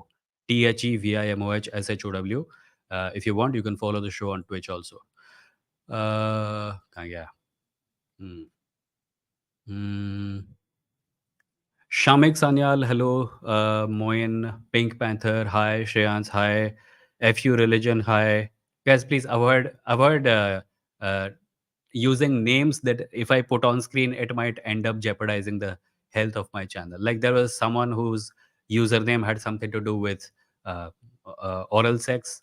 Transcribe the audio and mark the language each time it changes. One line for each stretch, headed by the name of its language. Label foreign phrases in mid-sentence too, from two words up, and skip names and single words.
English: TheVimohShow. If you want, you can follow the show on Twitch also. Yeah. Hmm. Hmm. Shamik Sanyal, hello. Moin, Pink Panther, hi. Shreyans, hi. FU Religion, hi. Guys, please avoid uh, using names that if I put on screen, it might end up jeopardizing the health of my channel. Like there was someone whose username had something to do with oral sex.